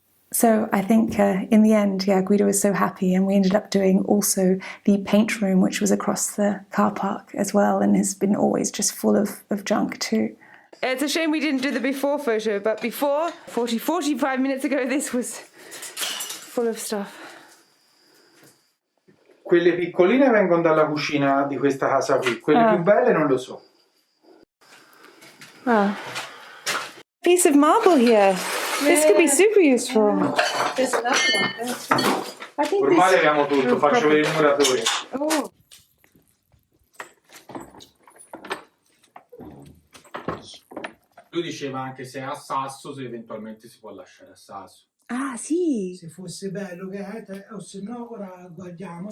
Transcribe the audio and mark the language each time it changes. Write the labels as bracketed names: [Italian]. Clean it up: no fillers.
[English] So I think in the end, Guido was so happy, and we ended up doing also the paint room, which was across the car park as well, and has been always just full of junk too. It's a shame we didn't do the before photo, but before, 45 minutes ago, this was full of stuff. [Italian] Quelle piccoline vengono dalla cucina di questa casa qui, quelle più belle non lo so. [English] Wow. Piece of marble here. This could be super useful. There's another one there too. I think [Italian] Ormai [English] this... [Italian] abbiamo tutto, faccio vedere il muratore. Oh. Lui diceva anche se è a sasso, se eventualmente si può lasciare a sasso. Ah, sì. Se fosse bello che è, o se no ora guardiamo.